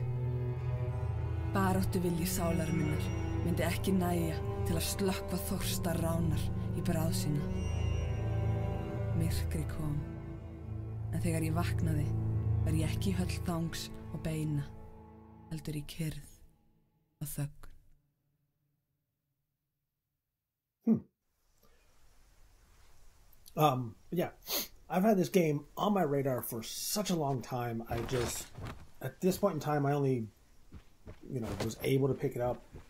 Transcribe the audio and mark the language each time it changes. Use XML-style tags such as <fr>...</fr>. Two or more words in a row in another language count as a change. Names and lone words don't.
<is>Baráttuvilji sálar minnar myndi ekki nægja til að slökkva þorsta ránar í bráð sína. Myrkri kom, en þegar ég vaknaði var ég ekki í höll þangs og beina, heldur í kyrrð og þögn.</is> <en>Yeah, I've had this game on my radar for such a long time. At this point in time, I only, was able to pick it up.</en>